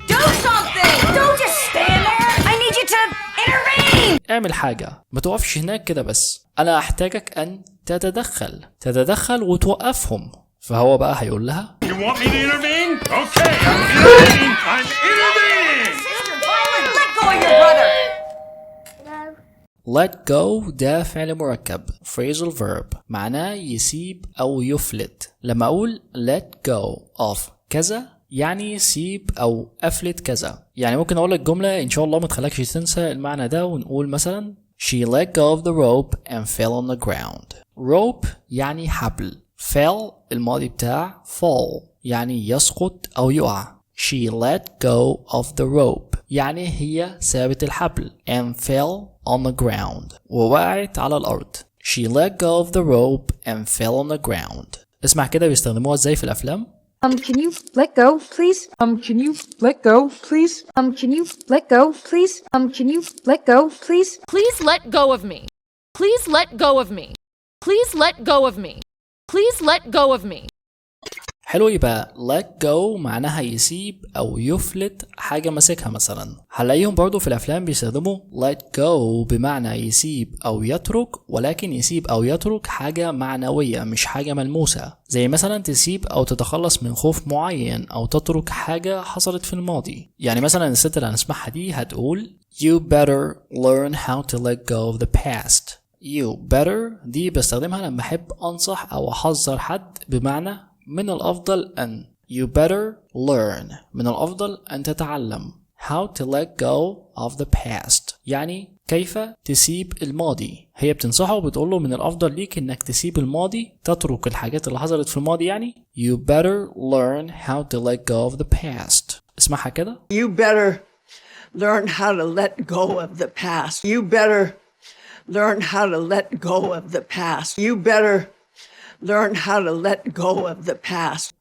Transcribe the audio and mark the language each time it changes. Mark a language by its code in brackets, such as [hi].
[en] Do something. Don't just stand there. I need you to intervene. [ar] اعمل حاجة، ما توقفش هناك كده بس، أنا أحتاجك أن تتدخل وتوقفهم. فهو بقى هيقول لها [en] You want me to intervene? Okay, I'm intervening. I'm intervening. Sister Violet, let go of your brother. [ar] let go ده فعل مركب phrasal verb معناه يسيب أو يفلت. لما أقول let go of كذا يعني يسيب أو أفلت كذا. يعني ممكن أقول لك جملة إن شاء الله ما تخليكش تنسى المعنى ده ونقول مثلا [en] She let go of the rope and fell on the ground. [ar] rope يعني حبل. fell الماضي بتاع fall يعني يسقط أو يقع. [en] She let go of the rope [ar] يعني هي سابت الحبل [en] and fell on the ground [ar] ووقعت على الأرض. [en] She let go of the rope and fell on the ground. [ar] اسمع كده بيستخدموها ازاي في الافلام. [en] Can you let go, please? Can you let go, please? Can you let go, please? Can you let go, please? Please let go of me. Please let go of me. Please let go of me. Please let go of me. [ar] حلو. يبقى let go معناها يسيب او يفلت حاجة ماسكها مثلا. هنلاقيهم برضو في الافلام بيستخدموا let go بمعنى يسيب او يترك، ولكن يسيب او يترك حاجة معنوية مش حاجة ملموسة، زي مثلا تسيب او تتخلص من خوف معين او تترك حاجة حصلت في الماضي. يعني مثلا الست اللي هنسمعها دي هتقول [en] you better learn how to let go of the past. you better [ar] دي بستخدمها لما احب انصح او احذر حد، بمعنى من الأفضل أن [en] you better learn [ar] من الأفضل أن تتعلم [en] how to let go of the past، [ar] يعني كيف تسيب الماضي. هي بتنصحه وبتقوله من الأفضل ليك إنك تسيب الماضي، تترك الحاجات اللي حصلت في الماضي. يعني [en] you better learn how to let go of the past. [ar] اسمعها كده. [en] You better learn how to let go of the past. You better learn how to let go of the past. You better learn how to let go of the past.